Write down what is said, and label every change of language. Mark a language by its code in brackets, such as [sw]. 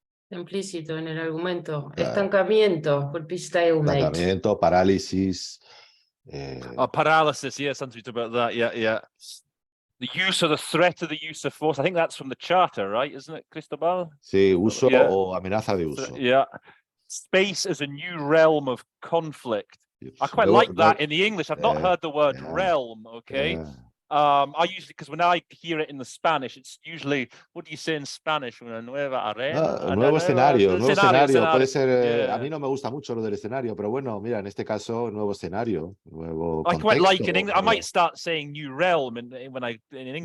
[es] Implícito en el argumento. Claro. Estancamiento, por stalemate. Estancamiento, parálisis. [en] Paralysis, yeah, something about that, yeah. The use of the threat of the use of force, I think that's from the Charter, right? Isn't it, Cristobal? [es] Sí, uso o amenaza de uso. [en] Yeah. Space as a new realm of conflict. I quite like that in the English. I've not heard the word realm, okay? Yeah. I usually, because when I hear it in the Spanish, it's usually, what do you say in Spanish? [es] Una nueva arena. Nuevo escenario. Puede ser, [en] yeah. [es] A mí no me gusta mucho lo del escenario, pero bueno, mira, en este caso, nuevo escenario, nuevo [en] I [es] contexto, [en] quite like in English. I might start saying new realm in English.